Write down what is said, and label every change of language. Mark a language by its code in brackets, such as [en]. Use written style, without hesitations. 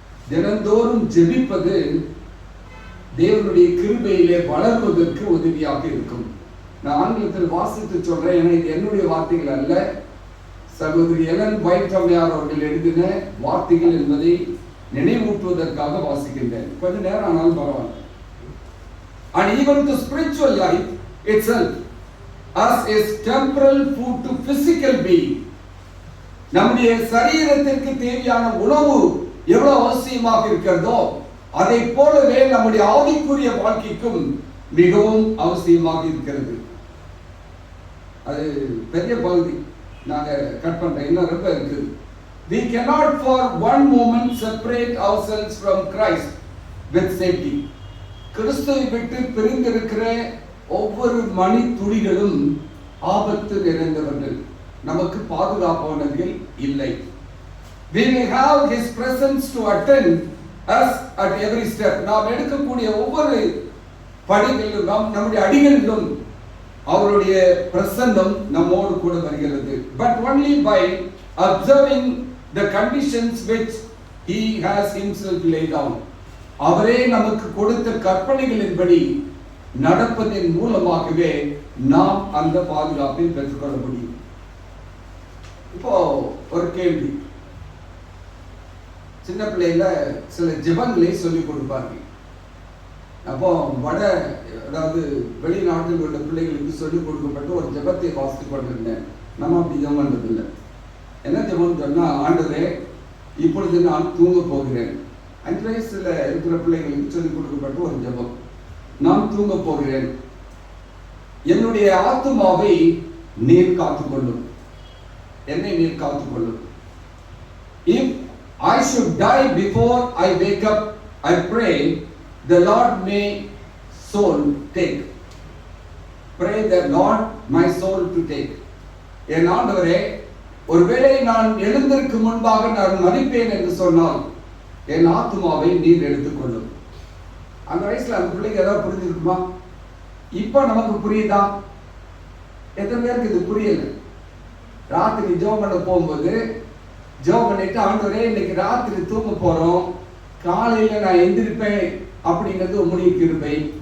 [ta] தினந்தோறும் ஜெபிப்பது தேவனுடைய கிருபையிலே வளர்வதற்கு உதவியாக இருக்கும். நான் ஆங்கிலத்தில் வாசித்து சொல்றேன், ஏன்னா இது என்னுடைய வார்த்தைகள் அல்ல, சகோதரி எலன் ஒயிட் அம்மையார் அவர்கள் எழுதின வார்த்தைகள் என்பதை நினைவூட்டுவதற்காக வாசிக்கின்றேன். கொஞ்ச நேரம் ஆனாலும் பரவாயில்ல. [en] And even to spiritual life itself, as is temporal food to physical being. [ta] நம்முடைய சரீரத்திற்கு தேவையான உணவு எவ்வளவு அவசியமாக இருக்கிறதோ அதை போலவே நம்முடைய ஆவிக்குரிய வாழ்க்கைக்கும் மிகவும் அவசியமாக இருக்கிறது. அது பெரிய பகுதி, நாங்க கட் பண்றேன், இன்னும் ரொம்ப இருக்குது. [en] We cannot for one moment separate ourselves from Christ with safety. [ta] கிறிஸ்துவை விட்டு பிரிந்திருக்கிற ஒவ்வொரு மணி துளிகளும் ஆபத்து நிறைந்தவர்கள், நமக்கு பாதுகாப்பானவர்கள் இல்லை. [en] We may have his presence to attend us at every step. [ta] நாம் எடுக்கக்கூடிய ஒவ்வொரு படிகளிலும் நம்முடைய அடிகளிலும் அவருடைய பிரசன்னம் நம்மோடு கூட வருகிறது. [en] But only by observing the conditions which he has himself laid down. [ta] அவரே நமக்கு கொடுத்த கற்பனைகளின்படி நடப்பதன் மூலமாகவே நாம் அந்த பாதுகாப்பை பெற்றுக்கொள்ள முடியும். இப்போ ஒரு கேள்வி, சின்ன பிள்ளைல சில ஜெபங்களை சொல்லிக் கொடுப்பார்கள். அப்போ அதாவது வெளிநாட்டில் உள்ள பிள்ளைகளுக்கு சொல்லிக் கொடுக்கப்பட்டு ஒரு ஜெபத்தை வாசித்துக் கொண்டிருந்தேன். நம்ம அப்படி ஜெபம் பண்றதில்லை. என்ன ஜெபம் சொன்னா, ஆண்டவரே இப்பொழுது நான் தூங்க போகிறேன். 5 வயசுல இருக்கிற பிள்ளைகளுக்கு சொல்லிக் கொடுக்கப்பட்ட ஒரு ஜெபம். நான் தூங்க போகிறேன், என்னுடைய ஆத்துமாவை நீர் காத்துக்கொள்ளும், என்னை நீர் காத்துக்கொள்ளும். [en] If I should die before I wake up, I pray the Lord may soul take. Pray the Lord my soul to take. [ta] என் ஆண்டவரே, ஒருவேளை நான் எழுந்திருக்கு முன்பாக நான் மரிப்பேன் என்று சொன்னால் என் ஆத்துமாவை நீர் எடுத்துக்கொள்ளும். அந்த வயசுல அந்த பிள்ளைங்க ஏதாவது புரிஞ்சிருக்குமா? இப்ப நமக்கு புரியுதா? எத்தனை பேருக்கு இது புரியல? ராத்திரி ஜெபம் பண்ண போகும்போது ஜெபம் பண்ணிட்டு, ஆண்டவரே இன்னைக்கு ராத்திரி தூங்க போறோம், காலையில நான் எந்திரிப்பேன் அப்படிங்கிறது உம்முடைய கிருபை.